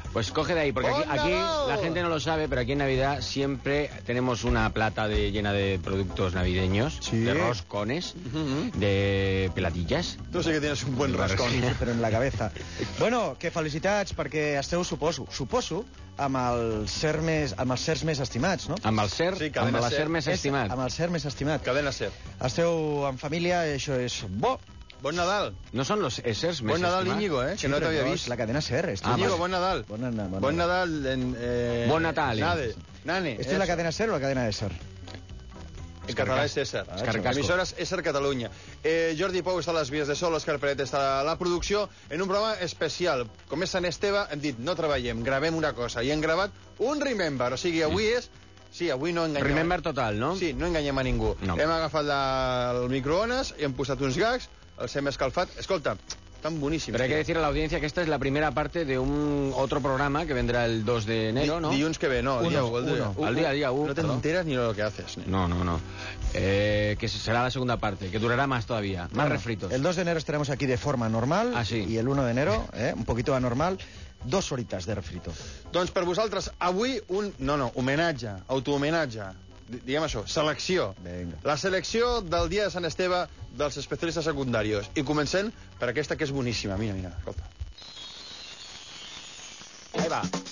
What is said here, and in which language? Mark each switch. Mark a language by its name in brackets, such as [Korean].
[Spanish] Pues coge de ahí, porque aquí la gente no lo sabe, pero aquí en Navidad siempre tenemos una plata de, llena de productos navideños, ¿sí? De roscones, uh-huh, de peladillas. Tú sí que tienes un buen roscón. Sí, pero en la cabeza. [Catalan] Bueno, que felicitats, porque esteu, suposo, amb els sers més estimats, no? Amb el ser, sí, amb la ser més estimat. Amb el ser més estimat. Cadena ser. Esteu en família, això és bo. Bon Nadal. No són los essers més. Bon Nadal, Íñigo, eh? Que sí, no t'havia vist. La cadena SER. Íñigo, ah, bon Nadal. Bon Nadal. Bon Nadal. Nade. Nane. [Spanish] ¿Esto es la cadena SER o la cadena ESER? [Catalan] En català és ESER. Emissores ESER Catalunya. Jordi Pou està a les vies de sol, Òscar Peret està a la producció, en un programa especial. Com és Sant Esteve, hem dit, no treballem, gravem una cosa. I hem gravat un Remember. O sigui, avui és... Sí, avui no enganyem. Remember total, no? Sí, no enganyem a ningú. No. Hem agafat el microones, hem posat uns gags, els hem escalfat. Escolta, tan boníssims. [Spanish] Però hay que decir a la audiencia que esta es la primera parte de un otro programa que vendrá el 2 de enero, ¿no? [Catalan] Dilluns que ve, no, [Spanish] el día 1. No te enteres ni lo que haces. No. Que será la segunda parte, que durará más todavía, más refritos. El 2 de enero estaremos aquí de forma normal. Ah, sí. Y el 1 de enero, un poquito anormal, 2 horitas de refrito. [Catalan] Doncs per vosaltres, avui un... No, homenatge, autohomenatge. Diguem això, selecció. [Spanish] Venga. [Catalan] La selecció del dia de Sant Esteve dels especialistes secundaris. I comencem per aquesta que és boníssima. Mira, escolta. [Spanish] Ahí va.